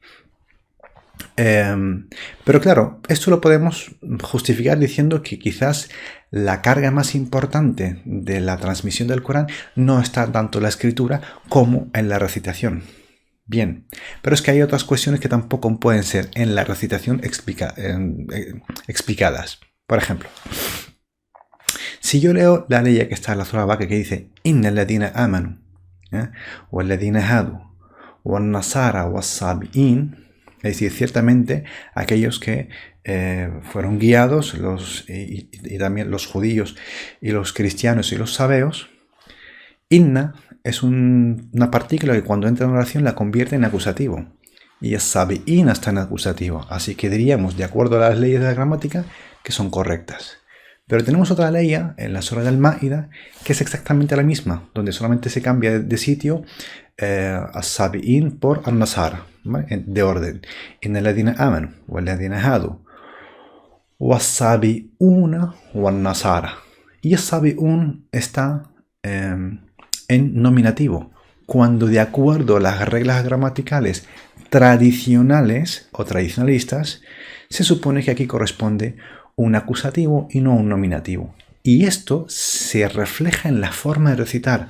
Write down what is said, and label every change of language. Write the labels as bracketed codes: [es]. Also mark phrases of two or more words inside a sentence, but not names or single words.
[es] Pero claro, esto lo podemos justificar diciendo que quizás la carga más importante de la transmisión del Corán no está tanto en la escritura como en la recitación. Bien, pero es que hay otras cuestiones que tampoco pueden ser en la recitación explicadas. Por ejemplo, si yo leo la ley que está en la Surah Al-Baqarah que dice [ar] إن الذين آمنوا والذين هادوا والنصارى والصابئين, [es] es decir, ciertamente aquellos que fueron guiados y también los judíos y los cristianos y los sabeos. Inna es una partícula que cuando entra en oración la convierte en acusativo. Y sabi'in está en acusativo. Así que diríamos, de acuerdo a las leyes de la gramática, que son correctas. Pero tenemos otra ley en la Surah Al-Ma'ida que es exactamente la misma, donde solamente se cambia de sitio as-sabi'in por an-nasara, ¿vale? De orden. [ar] إن الذين آمنوا والذين هادوا والصابئون والنصارى. [es] Y as-sabi'un está en nominativo, cuando de acuerdo a las reglas gramaticales tradicionales o tradicionalistas, se supone que aquí corresponde un acusativo y no un nominativo. Y esto se refleja en la forma de recitar.